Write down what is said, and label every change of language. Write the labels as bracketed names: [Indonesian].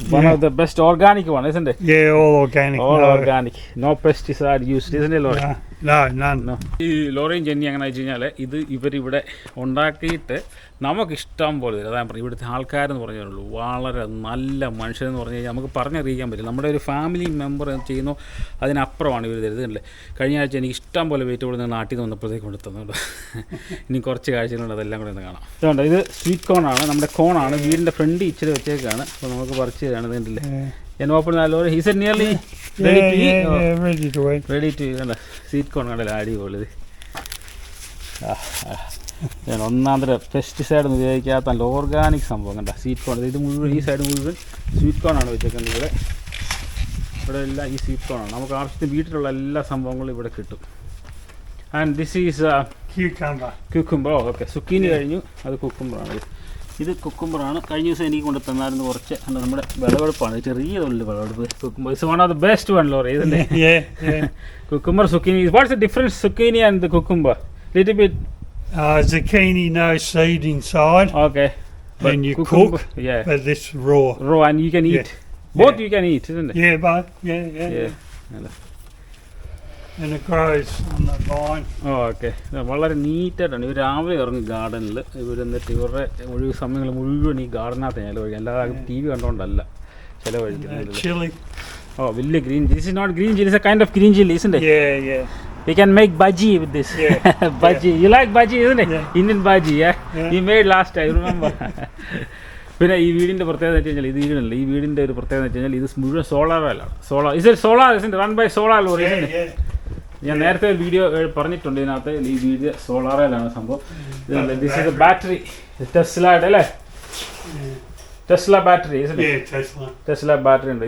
[English] One of the best organic one, isn't it? Yeah, all organic. Organic. No pesticide used, isn't it, Lori? No, none. No. [Malayalam] ഈ ലോറിയും Jenny അങ്ങനെ വെച്ച് കഴിഞ്ഞാൽ ഇവരിവിടെ ഉണ്ടാക്കിയിട്ട് നമുക്കിഷ്ടം പോലെ തരും. അതാണ് ഇവിടുത്തെ ആൾക്കാരെന്ന് പറഞ്ഞുള്ളൂ. വളരെ നല്ല മനുഷ്യരെന്ന് പറഞ്ഞു കഴിഞ്ഞാൽ നമുക്ക് പറഞ്ഞറിയിക്കാൻ പറ്റില്ല. നമ്മുടെ ഒരു ഫാമിലി മെമ്പർ ചെയ്യുന്നു, അതിനപ്പുറമാണ് ഇവർ തരുന്നില്ലേ. കഴിഞ്ഞ ആഴ്ച എനിക്ക് ഇഷ്ടം പോലെ വെയിറ്റ് ഇവിടെ നിന്ന് നാട്ടിൽ നിന്ന് വന്നപ്പോഴത്തേക്ക് കൊണ്ട് തന്നുണ്ട്. ഇനി കുറച്ച് കാഴ്ചകളുണ്ട്, അതെല്ലാം കൂടെ ഒന്ന് കാണാം. ഇതുകൊണ്ട് ഇത് സ്വീറ്റ് കോണാണ്, നമ്മുടെ കോണാണ്. വീടിൻ്റെ ഫ്രണ്ട് ഇച്ചിരി വെച്ചേക്കാണ്. അപ്പോൾ നമുക്ക് പറിച്ച് കാണുന്നില്ലേ. ഞാൻ open lorry. [English] Is it nearly ready to eat? Yeah, ready to eat. Ready to eat. [Malayalam] Sweet corn കണ്ടല്ലോ, അടിപൊളി. ഞാൻ ഒന്നാന്തര പെസ്റ്റിസൈഡ് ഒന്നും ഉപയോഗിക്കാത്ത നല്ല ഓർഗാനിക് സംഭവം കണ്ട സ്വീറ്റ് കോൺ. ഇത് മുഴുവൻ ഈ സൈഡ് മുഴുവൻ സ്വീറ്റ് കോണാണ് വെച്ചേക്കുന്നത്. ഇവിടെ എല്ലാം ഈ സ്വീറ്റ് കോണാണ്. നമുക്ക് ആവശ്യത്തിന് വീട്ടിലുള്ള എല്ലാ സംഭവങ്ങളും ഇവിടെ കിട്ടും. [English] And this is cucumber. [Malayalam] Okay, സുക്കീനി കഴിഞ്ഞു, അത് കുക്കുംബറാണ്. ഇത് കുക്കുംബറാണ്. കഴിഞ്ഞ ദിവസം എനിക്ക് കൊണ്ട് തന്നായിരുന്നു കുറച്ച്. നമ്മുടെ വിളവെടുപ്പാണ്, ചെറിയ തൊഴിൽ വിളവെടുപ്പ്. [English] Cucumber is one of the best one, Lori, isn't it? Cucumber, zucchini. What's the difference, zucchini and the cucumber? Little bit. Zucchini, no seed inside. Okay. And you cook. Yeah. But this raw. Raw, and you can eat. Both you can eat, isn't it? Yeah, both. Yeah. And it grows on the vine. Oh, okay. [Malayalam] വളരെ നീറ്റായിട്ടാണ് ഇവർ രാവിലെ ഇറങ്ങും ഗാർഡനിൽ. എന്നിട്ട് ഇവരുടെ ഒഴിവ് സമയങ്ങൾ മുഴുവൻ ഈ ഗാർഡനകത്ത് ചിലവഴിക്കും. അല്ലാതെ TV കണ്ടുകൊണ്ടല്ല ചിലവഴിക്കുന്നത്. [English] Chili. Oh, വലിയ green. This is not green chili. It's a kind of green chili, isn't it? Yeah. We can make bhaji with this. Yeah. Bhaji. You like bhaji, isn't it? Yeah. Indian bhaji, yeah? You made last time, remember? [Malayalam] പിന്നെ ഈ വീടിൻ്റെ പ്രത്യേകത വെച്ച് കഴിഞ്ഞാൽ, ഇത് വീടിനല്ല, ഈ വീടിൻ്റെ ഒരു പ്രത്യേകത വെച്ച് കഴിഞ്ഞാൽ ഇത് മുഴുവൻ solar വേലാണ്. [English] Run by solar Lori. [Malayalam] ഞാൻ നേരത്തെ ഒരു വീഡിയോ പറഞ്ഞിട്ടുണ്ട്. ഇതിനകത്ത് ഈ വീഡിയോ സോളാർ വേലാണ് സംഭവം. [English] this is a battery, [Malayalam] ടെസ്ലയുടെ അല്ലേ, ടെസ്ല ബാറ്ററി. ടെസ്ല ബാറ്ററി ഉണ്ട്.